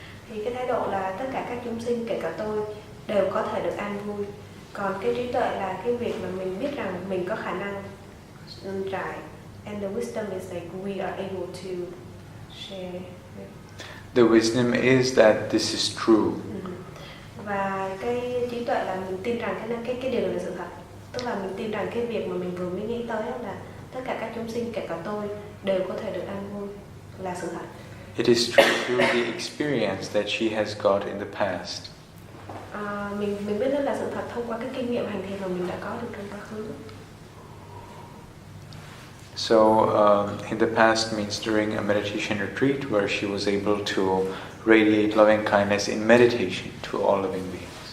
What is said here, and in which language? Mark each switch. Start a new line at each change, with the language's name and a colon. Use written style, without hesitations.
Vietnamese: Thì cái thái độ là tất cả các chúng sinh, kể cả tôi, đều có thể được an vui. Còn cái trí tuệ là cái việc mà mình biết rằng mình có khả năng trải.
English: And the wisdom is like we are able to share. The wisdom is that this is true.
Vietnamese: Và cái trí tuệ là mình tin rằng cái điều này là sự thật. Tức là mình tin rằng cái việc mà mình vừa mới nghĩ tới là tất cả các chúng sinh, kể cả tôi, đều có thể được an vui là sự thật.
English: It is true through the experience that she has got in the past.
Vietnamese: Mình biết đó là sự thật thông qua cái kinh nghiệm hành thiền mà mình đã có được trong quá khứ.
English: So in the past means during a meditation retreat where she was able to radiate loving kindness in meditation to all living beings.